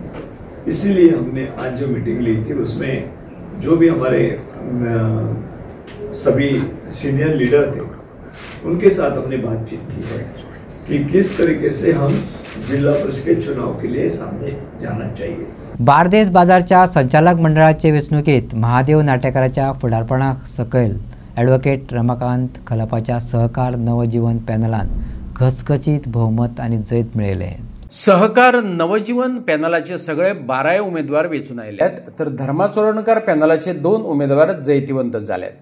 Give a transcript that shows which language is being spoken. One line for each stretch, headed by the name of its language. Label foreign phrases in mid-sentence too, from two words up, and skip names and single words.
Hindi: इसीलिए हमने आज जो मीटिंग ली थी उसमें जो भी हमारे सभी सीनियर लीडर थे उनके साथ हमने बातचीत की है कि किस तरीके से हम जिल्हा परिषद के चुनाव के लिए सामने जाना चाहिए।
Konkani: बारदेस बाजारच्या संचालक मंडळाचे वेंचणुकेत महादेव नाटेकराच्या फुडारपणा सकयल ॲडव्होकेट रमाकांत खलपाच्या सहकार नवजीवन पॅनलान घसघशीत बहुमत आणि जैत मिळवले। सहकार नवजीवन पॅनलाचे सगळे 12 उमेदवार वेचून आयल्यात, तर धर्मा चोरणकर पॅनलाचे 2 उमेदवार जैतिवंत झाल्यात।